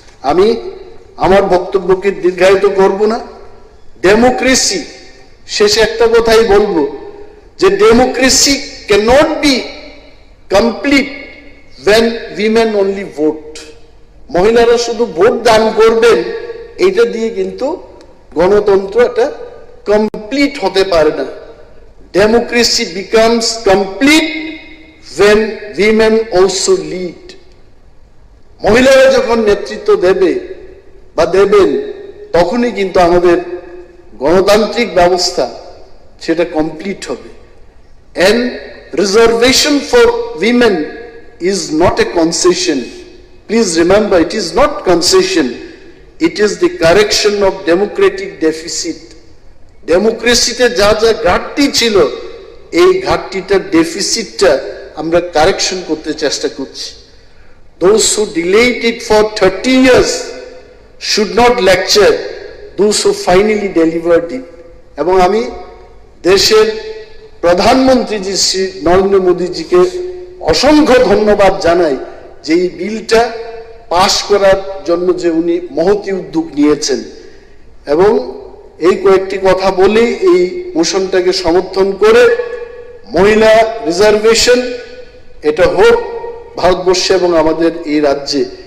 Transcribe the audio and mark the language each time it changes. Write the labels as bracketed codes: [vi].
[bn] আমি আমার বক্তব্যকে দীর্ঘায়িত করব না। ডেমোক্রেসি শেষে একটা কথাই বলবো, যে democracy [en] cannot be complete when women only vote. [bn] মহিলারা শুধু ভোট দান করবেন, এইটা দিয়ে কিন্তু গণতন্ত্র এটা কমপ্লিট হতে পারে না। [en] Democracy becomes complete when women also lead. [bn] মহিলারা যখন নেতৃত্ব দেবে বা দেবেন, তখনই কিন্তু আমাদের গণতান্ত্রিক ব্যবস্থা সেটা কমপ্লিট হবে। [en] And reservation for women is not a concession. Please remember, it is not concession. It is the correction of democratic deficit. [bn] ডেমোক্রেসিতে যা যা ঘাটতি ছিল, এই ঘাটতিটার ডেফিসিটটা আমরা কারেকশন করতে চেষ্টা করছি। [en] Those who delayed it for 30 years should not lecture those who finally delivered it. [bn] এবং আমি দেশের প্রধানমন্ত্রী শ্রী নরেন্দ্র মোদীজিকে অসংখ্য ধন্যবাদ জানাই যে এই বিলটা পাশ করার জন্য যে উনি মহতি উদ্যোগ নিয়েছেন। এবং এই কয়েকটি কথা বলে এই মোশনটাকে সমর্থন করে মহিলা রিজার্ভেশন এটা হোক ভারতবর্ষে এবং আমাদের এই রাজ্যে,